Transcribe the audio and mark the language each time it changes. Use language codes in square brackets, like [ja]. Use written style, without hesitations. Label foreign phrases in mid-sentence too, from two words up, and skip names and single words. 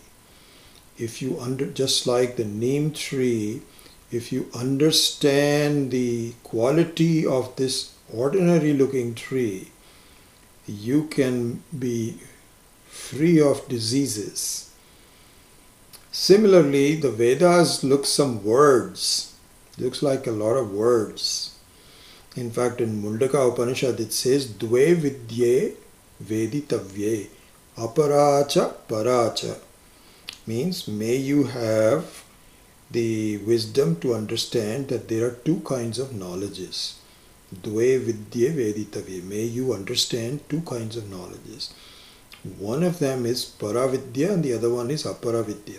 [en] If you just like the neem tree, if you understand the quality of this ordinary looking tree, you can be free of diseases. Similarly, the Vedas looks like a lot of words. In fact, in Mundaka Upanishad it says, [sa] द्वे विद्ये वेदितव्ये अपराच पराच. [en] Means, may you have the wisdom to understand that there are two kinds of knowledges. [sa] द्वे विद्ये वेदितव्ये. [en] May you understand two kinds of knowledges. One of them is paravidya and the other one is aparavidya.